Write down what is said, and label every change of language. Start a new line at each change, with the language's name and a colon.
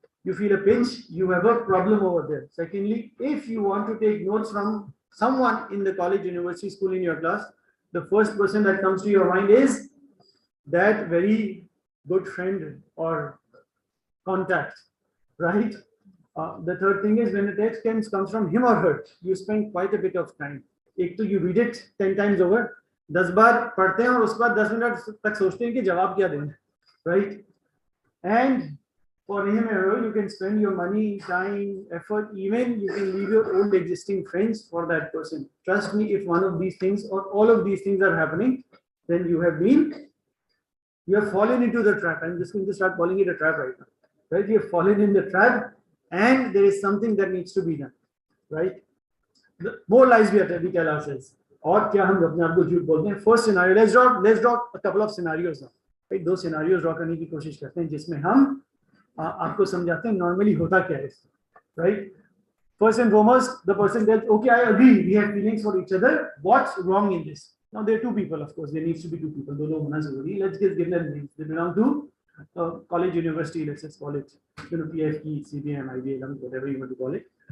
English: You feel a pinch, you have a problem over there. Secondly, if you want to take notes from someone in the college, university, school in your class, the first person that comes to your mind is that very good friend or contact, right? The third thing is when a text comes from him or her, you spend quite a bit of time.
Hindi: एक तो
English: you read it 10 times over,
Hindi: 10 बार पढ़ते हैं और उसके बाद 10 minute तक सोचते हैं कि जवाब क्या दें, right?
English: And for him or her, you can spend your money, time, effort, even you can leave your old existing friends for that person. Trust me, if one of these things or all of these things are happening, then you have fallen into the trap. I'm just going to start calling it a trap right now, right? You have fallen in the trap and there is something that needs to be done, right? More lies we tell ourselves.
Hindi: और क्या हम अपने आप को झूठ बोलते हैं?
English: First scenario, let's draw a couple of scenarios now, right?
Hindi: दो scenarios draw करने की कोशिश करते हैं जिसमें हम आपको समझाते हैं normally होता क्या है, right?
English: First and foremost, the person tells, okay, I agree, we have feelings for each other. What's wrong in this? Now there are two people, of course. There needs to be two people.
Hindi: दो लोग होना जरूरी.
English: Let's just give them names. They belong to college, university. Let's just call it, PFE, CBM, IBM, whatever you want to call it.